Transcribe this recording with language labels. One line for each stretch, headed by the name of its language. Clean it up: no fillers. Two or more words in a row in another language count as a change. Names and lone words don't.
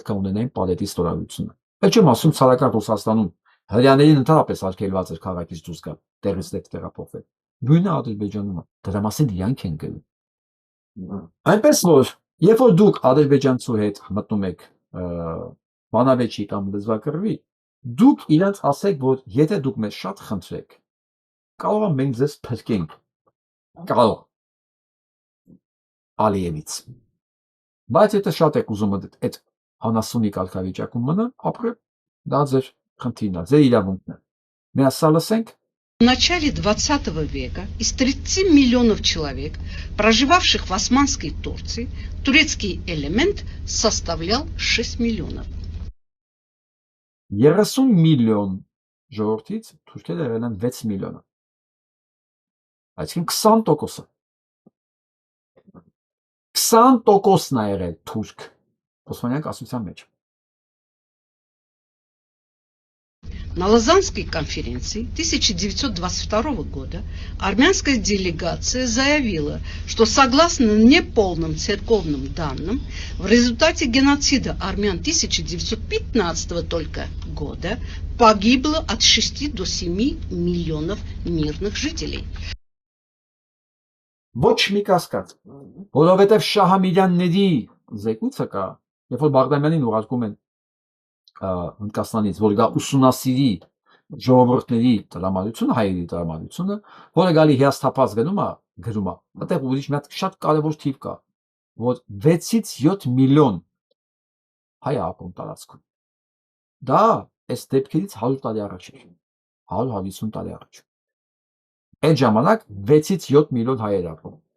Armenian: է ունենային պալետի ստորագրությունը։ Այդ չեմ ասում ցարական Ռուսաստանում հրյաներին ընդհանրապես արգելված էր քաղաքից դուրս գալ, տեղից տեղ տեղափոխվել։ Նույնը Ադրբեջանում է, դրա մասին իրանք են գնում։ Այնպես որ, երբ որ դուք ադրբեջանցու հետ մտնում եք բանավեճի կամ լեզվակռվի, դուք իրանց ասեք, որ եթե դուք մեզ շատ խնդրեք, կարող է մենք ձեզ փրկենք։ Կարող Ալիևից։ Բայց եթե շատ եք ուզում այդ անասունի կարգավիճակում մնալ, ապրել, դա ձեր խնդիրն է, ձեր իրավունքն է։ Մենք ասա լսենք։
Russian: В начале 20 века из 30 миллионов человек, проживавших в Османской Турции, турецкий элемент составлял 6 миллионов.
Armenian: 30 միլիոն ժողովրդից թուրքերը եղել են 6 միլիոնը։ Այսինքն 20%-ը։ 20%-ն է եղել թուրք Օսմանյան կասության մեջ։
Russian: На Лозаннской конференции 1922 года армянская делегация заявила, что согласно неполным церковным данным, в результате геноцида армян 1915 только года погибло от 6 до 7 миллионов мирных жителей.
Armenian: Ոչ մի կասկած, որովհետև Շահամիրյանների զեկույցը կա, երբ որ Բաղդամյանին ուղարկում են Հնդկաստանից, որ գա ուսումնասիրի ժողովուրդների տրամադրությունը, հայերի տրամադրությունը, որը գալի հիասթափած գրում է, այդտեղ ուրիշ մի հատ շատ կարևոր թիվ կա, որ 6-ից 7 միլիոն հայ է ապրում տարածքում։ Դա այս դեպքերից 100 տարի առաջ էր, 100-150 տարի առաջ։ Այդ ժամանակ 6-ից 7 միլիոն հայեր ապրում։